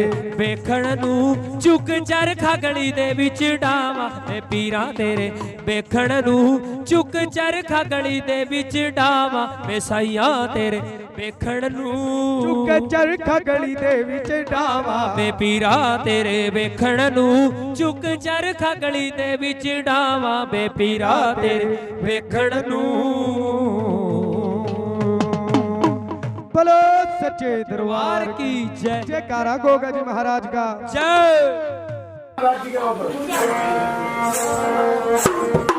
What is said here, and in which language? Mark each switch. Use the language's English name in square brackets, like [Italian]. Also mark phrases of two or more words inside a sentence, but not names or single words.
[Punjabi] ਵੇਖਣ ਨੂੰ ਚੁੱਕ ਚਰਖਾ ਗਲੀ ਦੇ ਵਿੱਚ ਡਾਵਾਂ ਵੇ ਪੀਰਾ ਤੇਰੇ ਵੇਖਣ ਨੂੰ ਚੁੱਕ ਚਰਖਾ ਗਲੀ ਦੇ ਵਿੱਚ ਡਾਵਾਂ ਵੇ ਸਾਈਆਂ ਤੇਰੇ ਵੇਖਣ ਨੂੰ ਚੁੱਕ ਚਰਖਾ ਗਲੀ ਦੇ ਵਿੱਚ ਡਾਵਾ ਵੇ ਪੀਰਾ ਤੇਰੇ ਵੇਖਣ ਨੂੰ ਚੁੱਕ ਚਰਖਾ ਗਲੀ ਦੇ ਵਿੱਚ ਡਾਵਾਂ ਵੇ ਪੀਰਾ ਤੇਰੇ ਵੇਖਣ ਨੂੰ [Hindi] बोलो सच्चे दरबार की जय जयकारा गोगा जी महाराज का जय